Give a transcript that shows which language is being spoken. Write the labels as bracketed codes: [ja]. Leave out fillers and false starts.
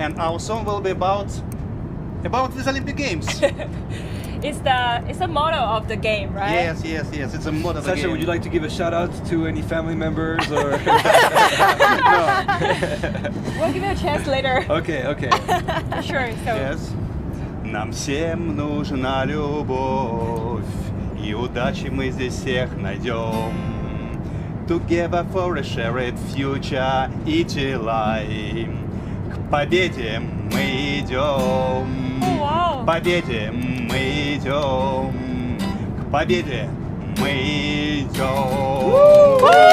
[en] And our song will be about these Olympic Games. It's the motto of the game, right? Yes. It's a motto of the Sasha, game. would you like to give a shout out to any family members or? We'll give you a chance later. Okay. Sure. So Yes. [ru] Нам всем нужна любовь, и удачи мы здесь всех найдем. [en] Together for a shared future, [ru] идти к победе мы идем. [en] wow. [ru] К победе мы идем. К победе мы идем.